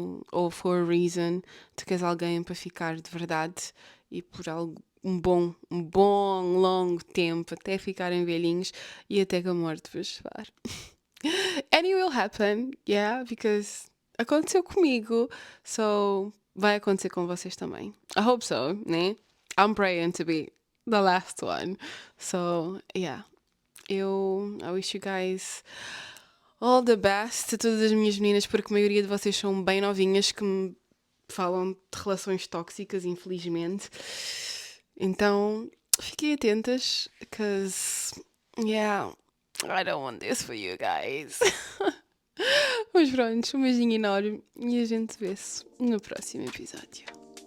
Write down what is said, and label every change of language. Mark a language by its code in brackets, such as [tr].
[pt] Ou [en] for a reason, [pt] tu queres alguém para ficar de verdade e por um bom, longo tempo, até ficarem velhinhos e até que a morte vos levar. [en] And it will happen, yeah, because [pt] aconteceu comigo, so vai acontecer com vocês também. [en] I hope so, né? I'm praying to be the last one. So, yeah. I wish you guys all the best [pt] a todas as minhas meninas, porque a maioria de vocês são bem novinhas que me falam de relações tóxicas, infelizmente. Então, fiquem atentas, [en] because, yeah, I don't want this for you guys. [pt] Mas pronto, um beijinho enorme e a gente vê-se no próximo episódio.